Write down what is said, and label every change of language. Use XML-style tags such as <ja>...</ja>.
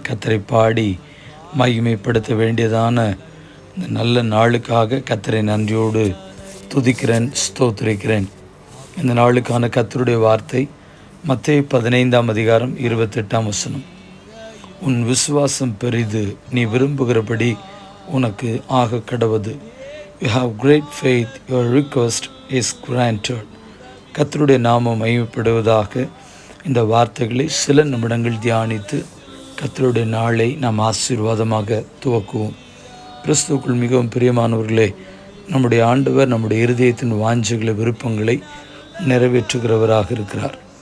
<ta>கர்த்தரை பாடி மகிமைப்படுத்த வேண்டியதான இந்த நல்ல நாளுக்காக கர்த்தரை நன்றியோடு துதிக்கிறேன், ஸ்தோத்திரிக்கிறேன். இந்த நாளுக்கான கர்த்தருடைய வார்த்தை மத்தேயு 15:28. உன் விசுவாசம் பெரிது, நீ விரும்புகிறபடி உனக்கு ஆக கடவது.</ta> <en>You have great faith, your request is granted.</en> <ta>கர்த்தருடைய நாமம் மகிமைப்படுவதாக. இந்த வார்த்தைகளை சில நிமிடங்கள் தியானித்து கர்த்தருடைய நாளை நாம் ஆசீர்வாதமாக துவக்குவோம். கிறிஸ்துவுக்குள் மிகவும் பிரியமானவர்களே, நம்முடைய ஆண்டவர் நம்முடைய இருதயத்தின் வாஞ்சைகளை, விருப்பங்களை நிறைவேற்றுகிறவராக இருக்கிறார்.</ta>